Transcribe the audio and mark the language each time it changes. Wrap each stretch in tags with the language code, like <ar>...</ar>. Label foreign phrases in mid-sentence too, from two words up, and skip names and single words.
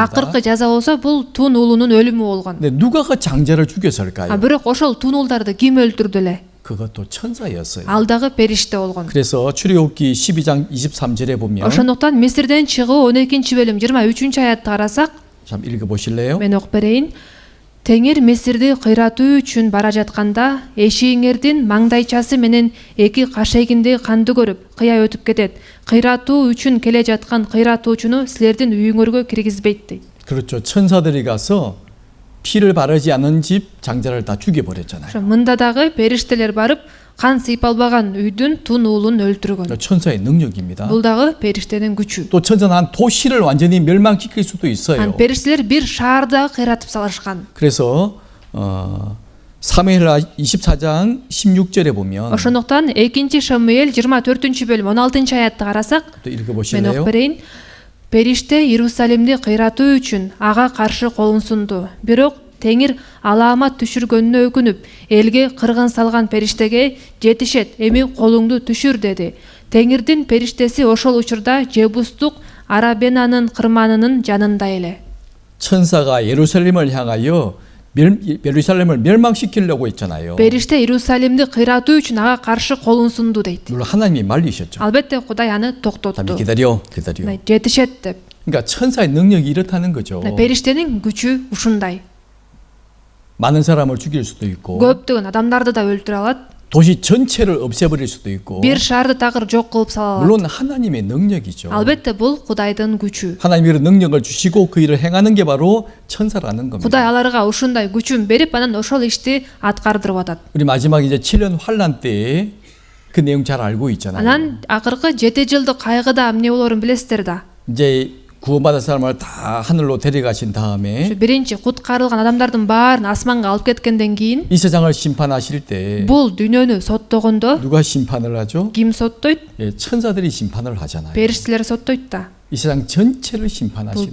<ky>Акыркы жаза болсо бул тун уулунун өлүмү болгон.</ky> <ko>근데 누가 그 장자를 죽였을까요?</ko> <ky>Бирок ошол тун уулдарды ким өлтүрдү эле?</ky> <ko>그것도 천사였어요.</ko> <ky>Ал дагы периште болгон.</ky> <ko>그래서 출애굽기 12장 23절에 보면</ko> <ky>Ошондуктан Мисирден чыгуу 12-бөлүм 23-аятты карасак,</ky> <ko>참 읽어보실래요?</ko> <ky>мен окуп берейин. Теңир Мисирди кыйратуу үчүн бара жатканда, эшигиңердин маңдайчасы менен эки кашегинди канды көрүп, кыя өтүп кетет. Кыйратуу үчүн келе жаткан кыйратуучуну силердин үйүңөргө киргизбейт дейт.</ky> <ko>그렇죠. 천사들이 가서 피를 바르지 않은 집 장자를 다 죽여버렸잖아요.</ko> <ky>Мында дагы периштелер барып, кан сыйпалбаган үйдүн тун уулун өлтүргөн.</ky> <ko>천사의 능력입니다.</ko> <ky>Бул дагы периштенин күчү.</ky> <ko>또 천사는 한 도시를 완전히 멸망시킬 수도 있어요.</ko> <ky>Периштелер бир шаарды кыйратып салышкан.</ky> <ko>그래서 사무엘하 24장 16절에 보면</ko> <ky>Ошондуктан 2 Шамуэль 24-бөлүм 16-аятты карасак,</ky> <ko>또</ko> <ky>мен</ky> <ko>읽어보실래요?</ko> <ky>окуп берейин. Периште Иерусалимди кыйратуу үчүн ага каршы колун сунду. Бирок Теңир алаамат түшүргөнүнө өкүнүп, элге кыргын салган периштеге жетишет, эми колуңду түшүр деди. Теңирдин периштеси ошол учурда Жебустук Арабенанын кырманынын жанында эле.</ky> <ko>천사가 예루살렘을 향하여 예루살렘을 멸망시키려고 했잖아요.</ko> <ky>Периште Иерусалимди кыйратуу үчүн ага каршы колун сунду дейт.</ky> <ko>물론 하나님이 말리셨죠.</ko> <ky>Албетте Кудай аны</ky> <ko>잠시</ko> <ky>токтотту.</ky> <ko>기다려.</ko> <ky>Жетишет деп.</ky> <ko>그러니까 천사의 능력이 이렇다는 거죠.</ko> <ky>Периштенин күчү ушундай.</ky> <ko>많은 사람을 죽일 수도 있고</ko> <ky>Көптөгөн адамдарды да өлтүрө алат.</ky> <ko>도시 전체를 없애버릴 수도 있고</ko> <ky>Бир шаарды такыр жок кылып сала алат.</ky> <ko>물론 하나님의 능력이죠.</ko> <ky>Албетте бул Кудайдын күчү.</ky> <ko>하나님이 그 능력을 주시고 그 일을 행하는 게 바로 천사라는 겁니다.</ko> <ky>Кудай аларга ушундай күчүн берип, анан ошол ишти аткардырып атат.</ky> <ko>우리 마지막 이제 7년 환란 때 그 내용 잘 알고 있잖아요.</ko> <ky>Анан акыркы 7 жылдык кайгыда эмне болорун билесиздер да.</ky> <ko>이제 구원받은 사람을 다 하늘로 데려가신 다음에</ko> <ky>биринчи куткарылган адамдардын баарын асманга алып кеткенден кийин</ky> <ko>이 세상을 심판하실 때</ko> <ky>бул дүйнөнү соттогондо</ky> <ko>누가 심판을 하죠?</ko> <ky>ким соттойт?</ky> <ko>예, 천사들이 심판을 하잖아요.</ko> <ky>Периштелер соттойт да.</ky> <ko>이 세상 전체를 심판하시는</ko>